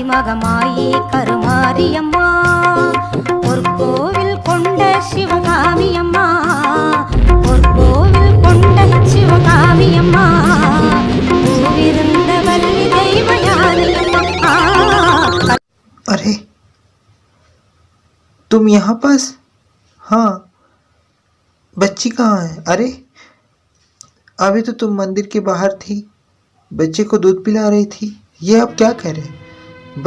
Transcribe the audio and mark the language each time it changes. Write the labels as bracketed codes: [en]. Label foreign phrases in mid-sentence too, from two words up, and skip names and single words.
[ta] மகமாயி கருமாரியம்மா பொற்கோவில் கொண்ட சிவகாமியம்மா பொற்கோவில் கொண்ட சிவகாமியம்மா பூவிருந்த வள்ளி தெய்வயானியம்மா [hi] अरे तुम यहाँ पास? हाँ, बच्ची कहाँ है? अरे अभी तो तुम मंदिर के बाहर थी, बच्चे को दूध पिला रही थी। ये आप क्या कह रहे हैं?